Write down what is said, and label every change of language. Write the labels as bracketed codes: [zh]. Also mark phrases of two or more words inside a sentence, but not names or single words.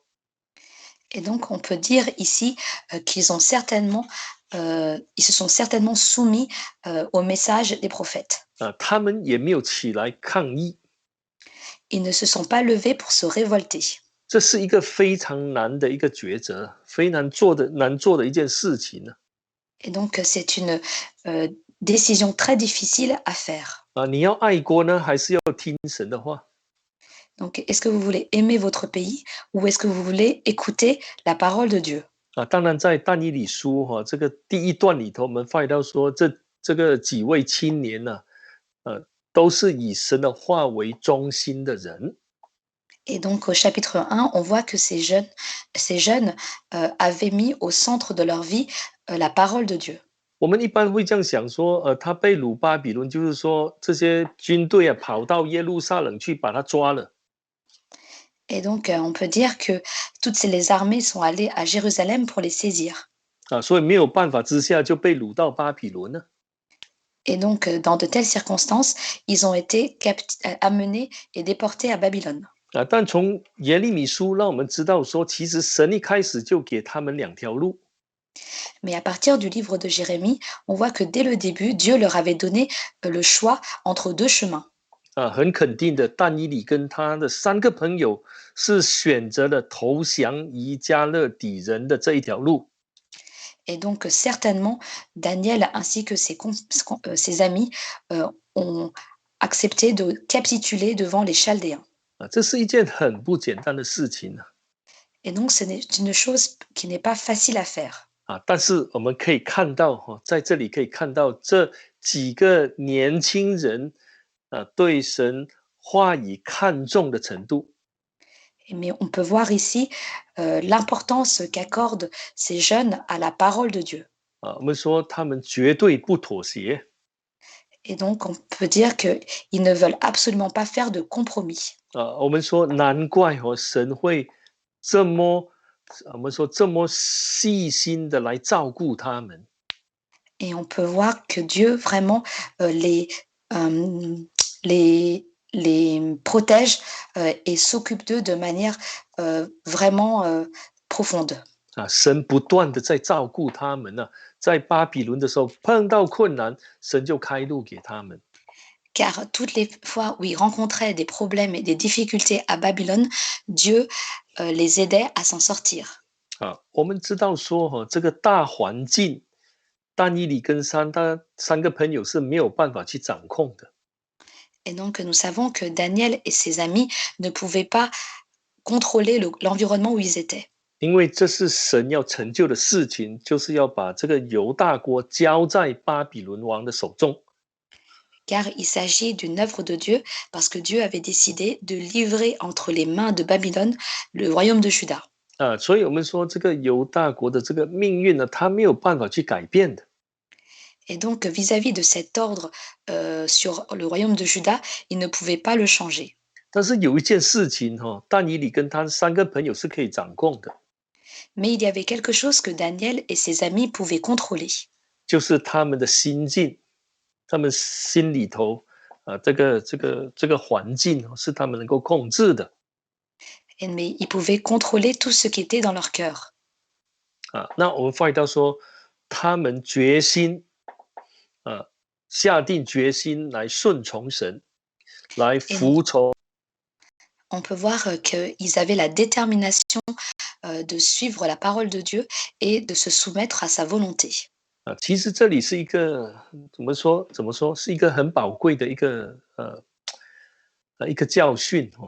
[fr] Et donc, on peut dire ici qu'ils ont certainement, ils se sont certainement soumis au message des prophètes. [zh] 啊，他们也没有起来抗议。 [fr] Ils ne se sont pas levés pour se révolter. [zh] 这是一个非常难的一个抉择，非常难做的一件事情呢。 [fr] Et donc, c'est une décision très difficile à faire. [zh] 啊，你要爱国呢，还是要听神的话？ [fr] Donc, est-ce que vous voulez aimer votre pays ou est-ce que vous voulez écouter la parole de Dieu? [zh] 啊，当然在但以理书这个第一段里头，我们发现到说，这个几位青年呢，都是以神的话为中心的人。 [fr] Et donc, au chapitre 1, on voit que ces jeunes avaient mis au centre de leur vie la parole de Dieu. [zh] 我们一般会这样想说，他被掳巴比伦，就是说这些军队跑到耶路撒冷去把他抓了。 [fr] Et donc, on peut dire que toutes les armées sont allées à Jérusalem pour les saisir. [zh] 啊，所以没有办法之下就被掳到巴比伦了。 [fr] Et donc, dans de telles circonstances, ils ont été amenés et déportés à Babylone. [zh] 啊，但从耶利米书让我们知道说，其实神一开始就给他们2条路。 [fr] Mais à partir du livre de Jérémie, on voit que dès le début, Dieu leur avait donné le choix entre 2 chemins. [zh] 啊，很肯定的，但以理跟他的3个朋友是选择了投降于加勒底人的这一条路。 [fr] Et donc, certainement, Daniel ainsi que ses amis ont accepté de capituler devant les Chaldéens. [zh] 啊，这是一件很不简单的事情啊。 [fr] Et donc, c'est une chose qui n'est pas facile à faire. [zh] 啊，但是我们可以看到在这里可以看到这几个年轻人对神话语看重的程度。 [fr] Mais on peut voir ici l'importance qu'accordent ces jeunes à la parole de Dieu. [zh] 啊，我们说他们绝对不妥协。 [fr] Et donc, on peut dire qu'ils ne veulent absolument pas faire de compromis. [zh] 啊，我们说难怪神会这么，我们说这么细心的来照顾他们。 [fr] Et on peut voir que Dieu vraiment les protège et s'occupe d'eux de manière vraiment profonde. [zh] 啊，神不断的在照顾他们呢，在巴比伦的时候碰到困难，神就开路给他们。 [fr] Car toutes les fois où ils rencontraient des problèmes et des difficultés à Babylone, Dieu les aidait à s'en sortir. [zh] 啊，我们知道说这个大环境但以理跟他三个朋友是没有办法去掌控的。 [fr] Et donc, nous savons que Daniel et ses amis ne pouvaient pas contrôler l'environnement où ils étaient. [zh] 因为这是神要成就的事情，就是要把这个犹大国交在巴比伦王的手中。 [fr] Car il s'agit d'une œuvre de Dieu, parce que Dieu avait décidé de livrer entre les mains de Babylone le royaume de Juda. [zh] 所以我们说这个犹大国的这个命运呢，他没有办法去改变的。 [fr] Et donc, vis-à-vis de cet ordre sur le royaume de Juda, il ne pouvait pas le changer. [zh] 但是有一件事情但以理跟他三个朋友是可以掌控的， [fr] Mais il y avait quelque chose que Daniel et ses amis pouvaient contrôler. [zh] 就是他们的心境，他们心里头这个环境是他们能够控制的。 [fr] Mais ils pouvaient contrôler tout ce qui était dans leur cœur. [zh] 那我们发觉到说，他们决心下定决心来顺从神，来 [fr] Et [zh] 服从。 [fr] on peut voir qu'ils avaient la détermination de suivre la parole de Dieu et de se soumettre à sa volonté. [zh] 其实这里是一个怎么说，是一个很宝贵的一个教训哦。